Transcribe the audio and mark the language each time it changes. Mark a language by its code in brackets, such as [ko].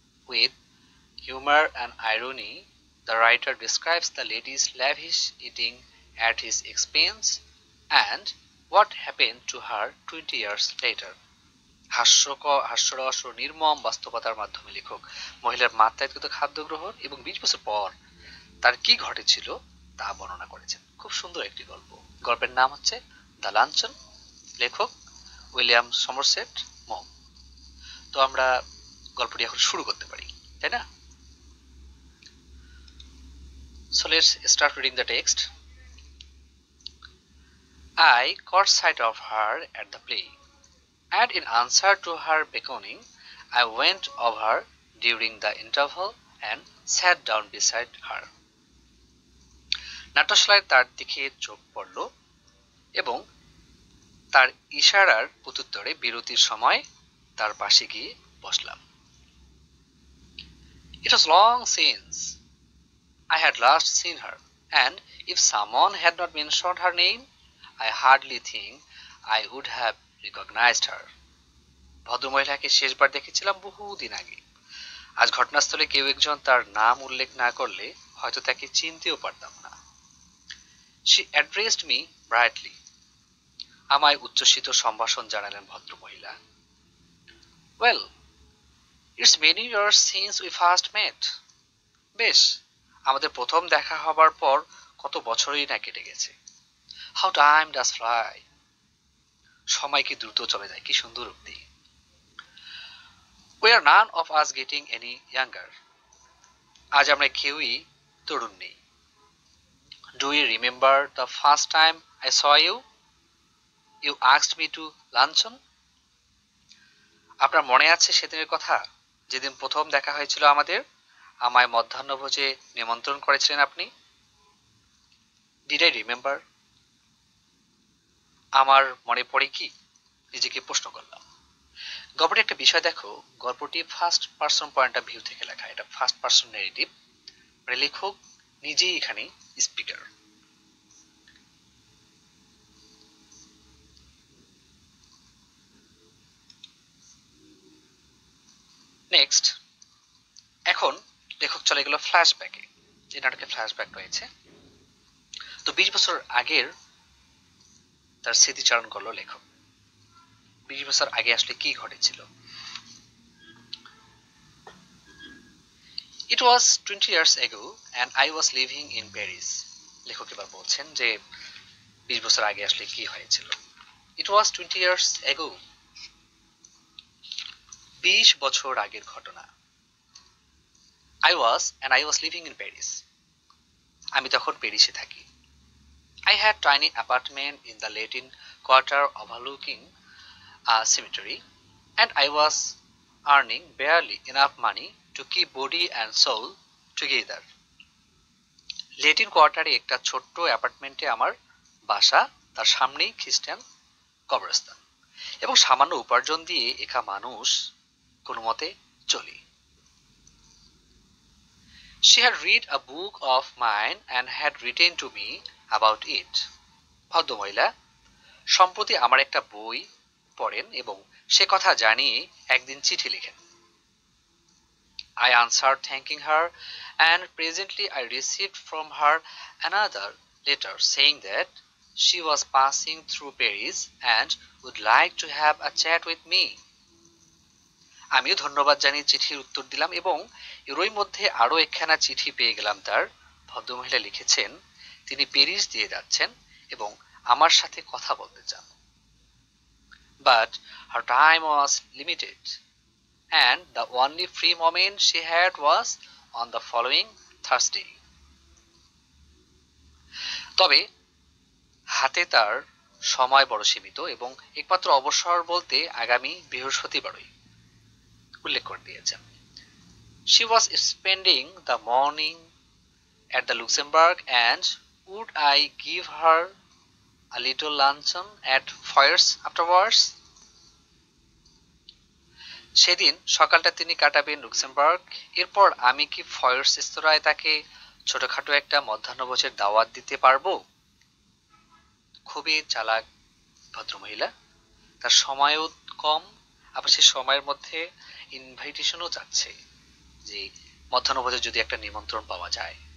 [en] With humor and irony, the writer describes the lady's lavish eating at his expense and what happened to her 20 years later। [bn] হাস্যরস ও নির্মম বাস্তবতার মাধ্যমে লেখক মহিলার মাত্রাতিরিক্ত খাদ্য গ্রহণ এবং 20 বছর পর তার কি ঘটেছিল তা বর্ণনা করেছেন। খুব সুন্দর একটি গল্প। গল্পের নাম হচ্ছে দ্য লাঞ্চন, লেখক উইলিয়াম সমরসেট মম। তো আমরা গল্পটি এখন শুরু করতে পারি, তাই না? [en] So let's start reading the text. I caught sight of her at the play, and in answer to her beckoning, I went over during the interval and sat down beside her। [bn] নাট্যশালায় তার দিকে চোখ পড়ল এবং তার ইশারার প্রত্যুত্তরে বিরতির সময় তার পাশে গিয়ে বসলাম। [en] It was long since I had last seen her, and if someone had not mentioned her name, I hardly think I would have recognized her। [bn] ভদ্রমহিলাকে শেষবার দেখেছিলাম বহুদিন আগে। আজ ঘটনাস্থলে কেউ একজন তার নাম উল্লেখ না করলে হয়তো তাকে চিনতেও পারতাম না। [en] She addressed me brightly। [bn] আমায় উচ্ছ্বসিত সম্ভাষণ জানালেন ভদ্রমহিলা। [en] Well, it's many years since we first met। [bn] বেশ, আমাদের প্রথম দেখা হবার পর কত বছরই না কেটে গেছে। [en] How time does fly। [bn] সময় কি দ্রুত চলে যায়, কি সুন্দর উক্তি। [en] We are none of us getting any younger। [bn] আজ আমরা কেউই তরুণ নেই। [en] Do you remember the first time I saw you? You asked me to luncheon। [bn] আপনার মনে আছে সেদিনের কথা, যেদিন প্রথম দেখা হয়েছিল আমাদের? আমায় মধ্যাহ্নভোজে নিমন্ত্রণ করেছিলেন আপনি। [en] Did I remember? [bn] আমার মনে পড়ে কি? নিজেকে প্রশ্ন করলাম। গল্পটি একটা বিষয় দেখো, গল্পটি [en] first person point of view [bn] থেকে লেখা। এটা ফার্স্ট পারসন ন্যারেটিভ, মানে লেখক নিজেই এখানে স্পিকার। নেক্সট, এখন লেখক চলে গেল ফ্ল্যাশব্যাকে। এই নাটকে ফ্ল্যাশব্যাক রয়েছে। তো 20 বছর আগের তার স্মৃতিচারণ করলো লেখক। 20 বছর আগে আসলে কি ঘটেছিল। [en] It was 20 years ago and I was living in Paris। [bn] লেখক এবার বলছেন যে 20 বছর আগে আসলে কি হয়েছিল। [en] It was 20 years ago। [bn] 20 বছর আগের ঘটনা। [en] I was living in Paris। [bn] আমি তখন প্যারিসে থাকি। [en] I had tiny apartment in the Latin Quarter overlooking a cemetery, and I was earning barely enough money to keep body and soul together। [bn] Latin কোয়ার্টারে একটা ছোট্ট অ্যাপার্টমেন্টে আমার বাসা, তার সামনেই খ্রিস্টান কবরস্থান, এবং সামান্য উপার্জন দিয়ে একা মানুষ কোনো মতে চলি। [en] She had read a book of mine and had written to me about it। [bn] ভদ্রমহিলা সম্প্রতি আমার একটা বই পড়েন এবং সে কথা জানিয়ে একদিন চিঠি লিখেন। [en] I answered thanking her, and presently I received from her another letter saying that she was passing through Paris and would like to have a chat with me. [bn] আমিও ধন্যবাদ জানিয়ে চিঠির উত্তর দিলাম এবং এরই মধ্যে আরও একখানা চিঠি পেয়ে গেলাম তার। ভদ্রমহিলা লিখেছেন তিনি প্যারিস দিয়ে যাচ্ছেন এবং আমার সাথে কথা বলতে চান। [en] But her time was limited and the only free moment she had was on the following Thursday. [bn] তবে হাতে তার সময় বড় সীমিত এবং একমাত্র অবসর বলতে আগামী বৃহস্পতিবারই উল্লেখ করে দিয়েছেন। [en] She was spending the morning at the Luxembourg and would I give her a little luncheon at Foyers afterwards? [bn] সেদিন সকালটা তিনি কাটাবেন লুক্সেমবার্গ, এরপর আমি কি ফয়ার্স রেস্তোরাঁয় তাকে ছোটখাটো একটা মধ্যাহ্নভোজের দাওয়াত দিতে পারবো? খুবই চালাক ভদ্রমহিলা, তার সময়ও কম, আবার সে সময়ের মধ্যে ইনভাইটেশনও চাচ্ছে যে মধ্যাহ্নভোজে যদি একটা নিমন্ত্রণ পাওয়া যায়।